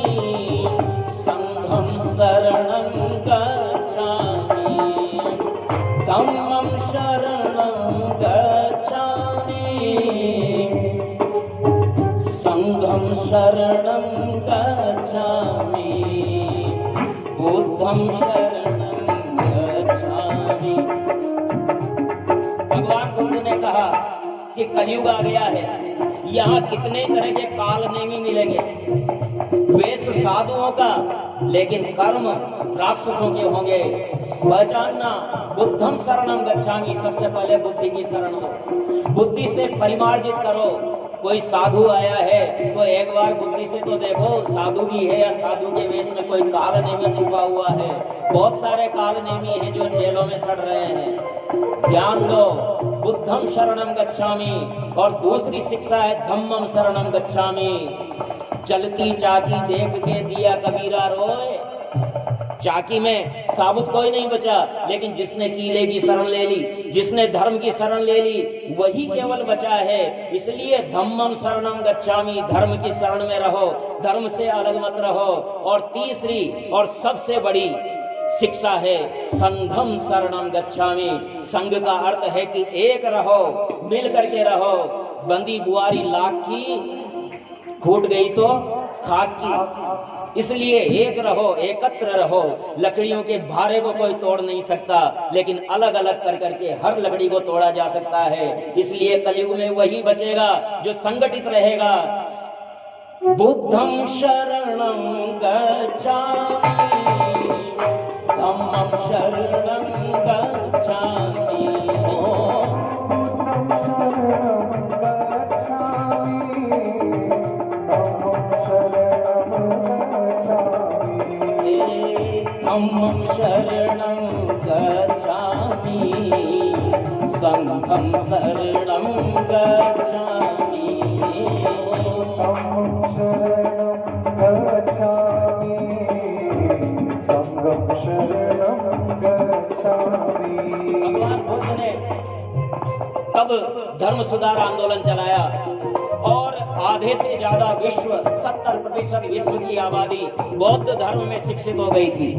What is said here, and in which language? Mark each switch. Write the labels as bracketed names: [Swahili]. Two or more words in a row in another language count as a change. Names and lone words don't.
[Pali] संघं शरणं गच्छामि, धम्मं शरणं गच्छामि, संघं शरणं गच्छामि, बुद्धं शरणं गच्छामि। [Hindi] भगवान बुद्ध ने कहा कि कलयुग आ गया है, यहाँ कितने तरह के काल नहीं मिलेंगे। वेश साधुओं का, लेकिन कर्म राक्षसों के होंगे। पहचानना, [Pali] बुद्धम शरणम गच्छामि, [Hindi] सबसे पहले बुद्धि की शरण हो। बुद्धि से परिमार्जित करो। कोई साधु आया है तो एक बार बुद्धि से तो देखो साधु भी है या साधु के वेश में कोई काल नेमी छिपा हुआ है। बहुत सारे काल नेमी हैं जो जेलों में सड़ रहे हैं। ध्यान दो, [Pali] बुद्धम शरणम गच्छामि। [Hindi] और दूसरी शिक्षा है [Pali] धम्मम शरणम गच्छामि। [Hindi] चलती चाकी देख के दिया कबीरा रोए। चाकी में साबुत कोई नहीं बचा, लेकिन जिसने कीले की शरण ले ली, जिसने धर्म की शरण ले ली, वही केवल बचा है। [Pali] इसलिए धम्मम शरणम गच्छामि, [Hindi] धर्म की शरण में रहो, धर्म से अलग मत रहो। और तीसरी और सबसे बड़ी शिक्षा है [Pali] संघम शरणम गच्छामि। [Hindi] संघ का अर्थ है कि एक रहो, मिल करके रहो। बंदी बुआरी लाख की, फूट गई तो खाक की। इसलिए एक रहो, एकत्र रहो। लकड़ियों के भारे को कोई तोड़ नहीं सकता, लेकिन अलग अलग कर करके हर लकड़ी को तोड़ा जा सकता है। इसलिए कलयुग में वही बचेगा जो संगठित रहेगा। [Pali] बुद्धं शरणं गच्छामि, धम्मं शरणं गच्छामि। धम्मं शरणं गच्छामि, संघं शरणं गच्छामि। [Hindi] भगवान बुद्ध ने तब धर्म सुधार आंदोलन चलाया और आधे से ज्यादा विश्व 70% विश्व की आबादी बौद्ध धर्म में शिक्षित हो गई थी।